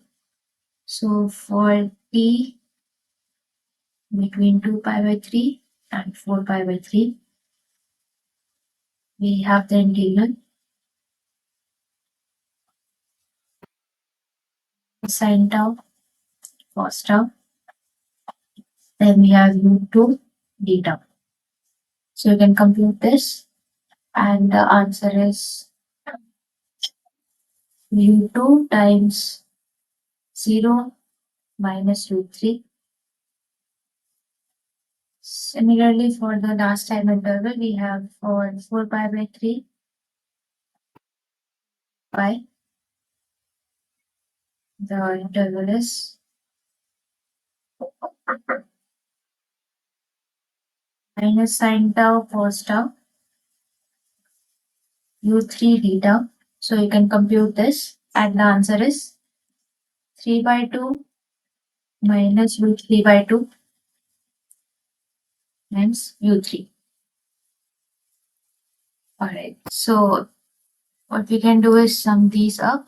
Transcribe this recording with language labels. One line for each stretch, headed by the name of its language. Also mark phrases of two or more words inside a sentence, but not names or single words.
English: So for t between 2 pi by 3 and 4 pi by 3, we have the integral sine tau cos tau. Then we have u2 d tau. So you can compute this, and the answer is u2 times 0 minus root 3. Similarly, for the last time interval, we have for 4 pi by 3 pi. The interval is minus sine tau cos tau u3 d tau So you can compute this, and the answer is 3 by 2 minus u3 by 2 times u3. Alright, so what we can do is sum these up.